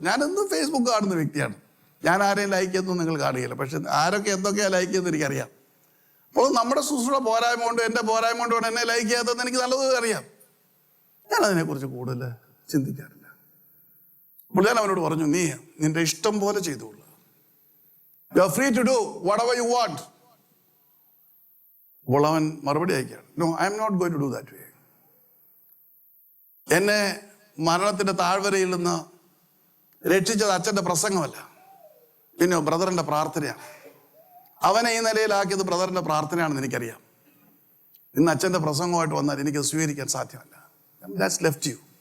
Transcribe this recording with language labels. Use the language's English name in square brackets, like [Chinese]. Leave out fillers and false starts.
[Malayalam] ഞാനെന്നും ഫേസ്ബുക്ക് കാണുന്ന വ്യക്തിയാണ്. ഞാൻ ആരെയും ലൈക്ക് ചെയ്യുന്നതും നിങ്ങൾ കാണുകയില്ല. പക്ഷെ ആരൊക്കെ എന്തൊക്കെയാണ് ലൈക്ക് ചെയ്യുന്നത് എനിക്കറിയാം. അപ്പോൾ നമ്മുടെ ശുശ്രൂഷ പോരായ്മ കൊണ്ട്, എൻ്റെ പോരായ്മ കൊണ്ടാണ് എന്നെ ലൈക്ക് ചെയ്യാത്തതെന്ന് എനിക്ക് നല്ലത് അറിയാം. ഞാൻ അതിനെക്കുറിച്ച് കൂടുതൽ ചിന്തിക്കാറില്ല. അപ്പോൾ ഞാൻ അവനോട് പറഞ്ഞു, നീ നിന്റെ ഇഷ്ടം പോലെ ചെയ്തോളൂ. [English] You are free to do whatever you want. [Malayalam] അപ്പോൾ അവൻ മറുപടി അയക്കുകയാണ്, [English] No, I am not going to do that way. [Malayalam] എന്നെ മരണത്തിൻ്റെ താഴ്വരയിൽ നിന്ന് രക്ഷിച്ചത് അച്ഛൻ്റെ പ്രസംഗമല്ല, പിന്നെ ബ്രദറിൻ്റെ പ്രാർത്ഥനയാണ്. അവനെ ഈ നിലയിലാക്കിയത് ബ്രദറിൻ്റെ പ്രാർത്ഥനയാണെന്ന് എനിക്കറിയാം. ഇന്ന് അച്ഛൻ്റെ പ്രസംഗമായിട്ട് വന്നാൽ എനിക്ക് സ്വീകരിക്കാൻ സാധ്യമല്ല. [English] That's left you.